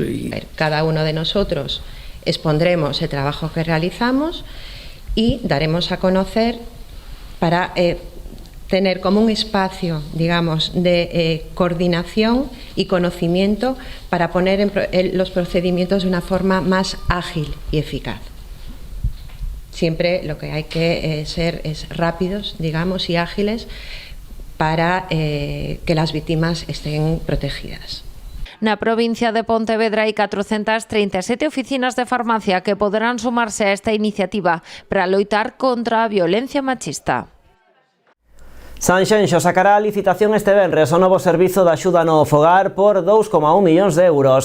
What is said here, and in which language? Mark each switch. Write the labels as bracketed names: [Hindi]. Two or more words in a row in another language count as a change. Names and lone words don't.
[Spanish] Cada uno de nosotros expondremos el trabajo que realizamos y daremos a conocer para tener como un espacio, digamos, de coordinación y conocimiento para poner los procedimientos de una forma más ágil y eficaz. Siempre lo que hay que ser es rápidos, digamos, y ágiles para que las víctimas estén protegidas. [Galician] Na provincia de Pontevedra hai 437 oficinas de farmacia que poderán sumarse a esta iniciativa para loitar contra a violencia machista. Sanxenxo sacará a licitación este venres o novo servizo de axuda no fogar por 2,1 millóns de euros.